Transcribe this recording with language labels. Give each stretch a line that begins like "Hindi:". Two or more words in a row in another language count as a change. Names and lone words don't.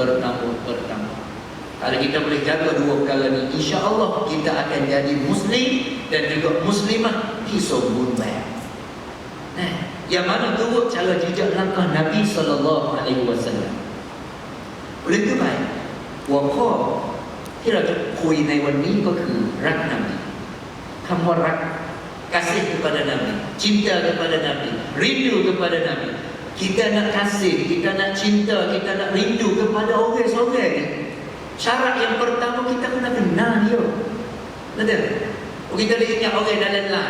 Malay: Kalau kita boleh jaga dua perkara ini, insya-Allah kita akan jadi muslim dan juga muslimah disempurna. Yang mana turut cara jejak langkah Nabi
Arabic: صلى الله عليه وسلم.
Malay: Oleh itu baik. Waqo
Thai: ที่เราจะคุยในวันนี้ก็คือรักนบีคำว่ารัก
Malay: kasih kepada Nabi, cinta kepada Nabi, rindu kepada Nabi. Kita nak kasih, kita nak cinta, kita nak rindu kepada orang-orang ni. Syarat yang pertama kita kena kenal dia. Betul? Kita boleh ingat orang dalam lain.